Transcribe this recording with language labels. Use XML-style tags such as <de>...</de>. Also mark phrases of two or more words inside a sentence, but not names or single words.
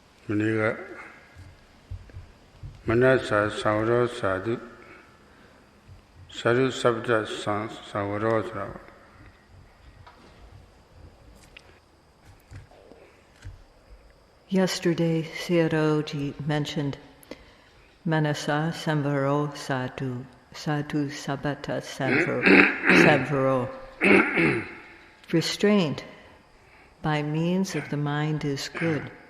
<my>နေ့ကမနတ်စာဆောင်ရောစာတုစာရုစပ္ပတဆောင်ရောဆိုတာ</my> <en>Yesterday, Sayadaw-ji mentioned</en> <pi>Manasa Samvaro Sadhu, Sadhu Sabata Samvaro.</pi> <en>Restraint by means of the mind is good.</en>